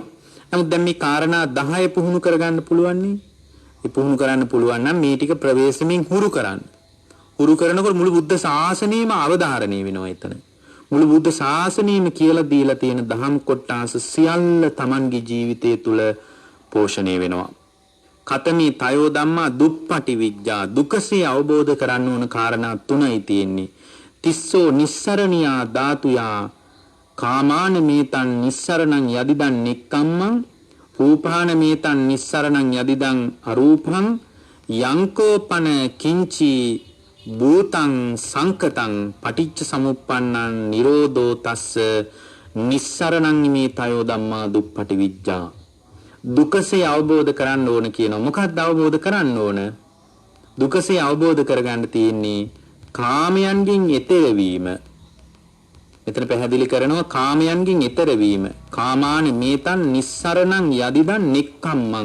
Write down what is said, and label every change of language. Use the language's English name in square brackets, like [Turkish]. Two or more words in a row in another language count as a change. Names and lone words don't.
[Sinhala] නමුත් දැන් මේ කාරණා 10 පුහුණු කරගන්න පුළුවන් නේ. ඒ පුහුණු කරන්න පුළුවන් නම් මේ ටික ප්‍රවේශමෙන් හුරු කරන්න. හුරු කරනකොට මුළු බුද්ධ ශාසනයම අවධාරණය වෙනවා එතන. මුළු බුද්ධ ශාසනයම කියලා දීලා තියෙන දහම් කොටස සියල්ල Tamanගේ ජීවිතය තුළ පෝෂණය වෙනවා. [Pali] කතමේ තයෝ ධම්මා දුප්පටි විඥා. [Sinhala] දුකසේ අවබෝධ කරන්න ඕන කාරණා 3යි තියෙන්නේ. [Pali] තිස්සෝ නිස්සරණියා ධාතුයා කාමාන මේතන් නිස්සරණං යදිදන් නික්කම්මං රූපාන මේතන් නිස්සරණං යදිදන් අරූපං යංකෝපන කිංචි භූතං සංකතං පටිච්ච සමුප්පන්නං නිරෝධෝ තස්ස නිස්සරණං මේ තයෝ ධම්මා දුප්පටි විඥා. [Sinhala] දුකසේ අවබෝධ කරන්න ඕන කියනවා. මොකක්ද අවබෝධ කරන්න ඕන? දුකසේ අවබෝධ කරගන්න තියෙන්නේ කාමයන්ගෙන් එතෙර වීම. මෙතන පැහැදිලි කරනවා කාමයන්ගෙන් එතෙර වීම. [Pali] කාමාන මේතන් නිස්සරණං යදිදන් නික්කම්මං.